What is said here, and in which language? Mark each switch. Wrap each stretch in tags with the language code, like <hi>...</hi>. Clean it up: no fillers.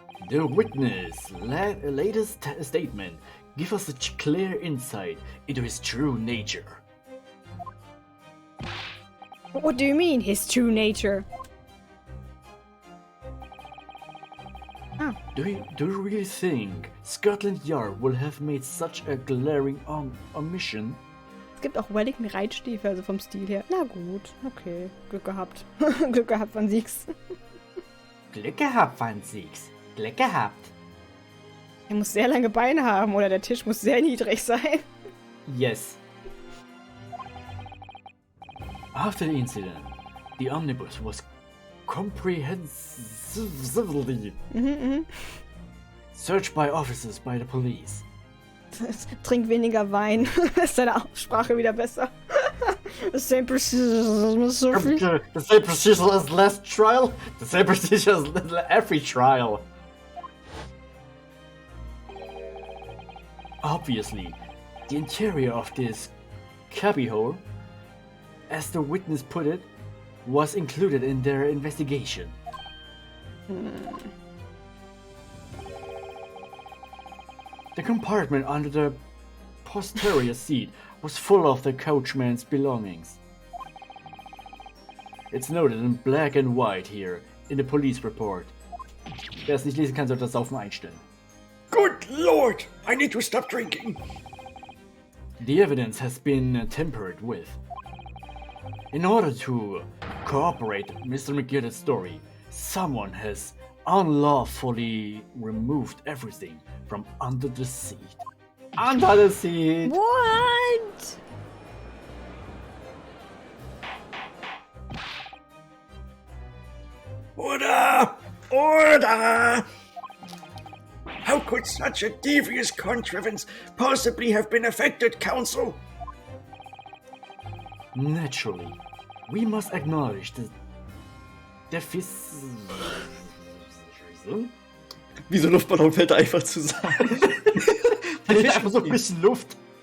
<en>The witness' latest statement gives us a clear insight into his true nature. What do you mean, his true nature? Do you really think Scotland Yard will have made such a glaring omission?</en> <de>Es gibt auch Wellington Reitstiefel, also vom Stil her. Na gut, okay. Glück gehabt. Glück gehabt, Van Siegs. Glück gehabt, Van Siegs. Glück gehabt. Er muss sehr lange Beine haben oder der Tisch muss sehr niedrig sein.</de> <en>Yes. After the incident, the omnibus was comprehensively searched by officers by the police.</en> <de>Trink weniger Wein. Ist deine Aussprache wieder besser.</de> <en>The same procedure, Miss Sophie. The same procedure as last trial? The same procedure as every trial. Obviously, the interior of this cubbyhole, as the witness put it, was included in their investigation. The compartment under the posterior seat was full of the coachman's belongings. It's noted in black and white here in the police report.</en> <de>Wer es nicht lesen kann, sollte das Saufen einstellen.</de> <en>Good lord! I need to stop drinking. The evidence has been tempered with. In order to corroborate Mr. McGillicud's story, someone has unlawfully removed everything from under the seat. Under the seat. What? Order! Order! How could such a devious contrivance possibly have been affected, Counsel? Naturally, we must acknowledge the deficit.</en> <de>Wie so Luftballon fällt einfach zusammen. Einfach so ein bisschen Luft.</de>